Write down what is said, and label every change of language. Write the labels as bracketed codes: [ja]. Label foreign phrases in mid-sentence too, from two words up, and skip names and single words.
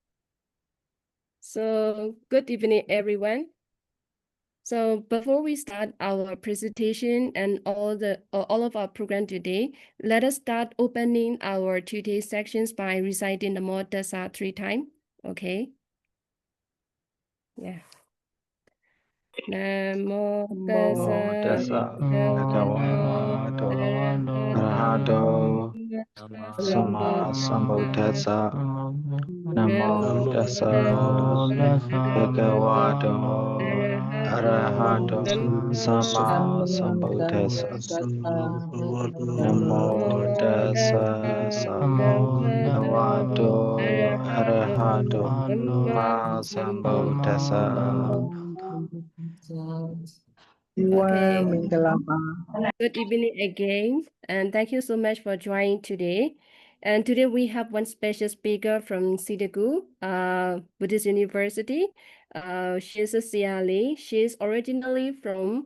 [en] So, good evening, everyone. So before we start our presentation and all of our program today, let us start opening our today's sections by reciting the [pi] Namo Tassa [en] 3 times. Okay. Yeah. [pi] Namo Tassa Bhagavato Arahato Sama Sambuddhassa Namo Tassa Bhagavato Arahato Sama Sambuddhassa Namo Tassa Bhagavato Arahato Ma Sambuddhassa. Okay. [en] Good evening again, and thank you so much for joining today. And today we have one special speaker from Sidagu, Buddhist University. She's a Sayalay. She's originally from.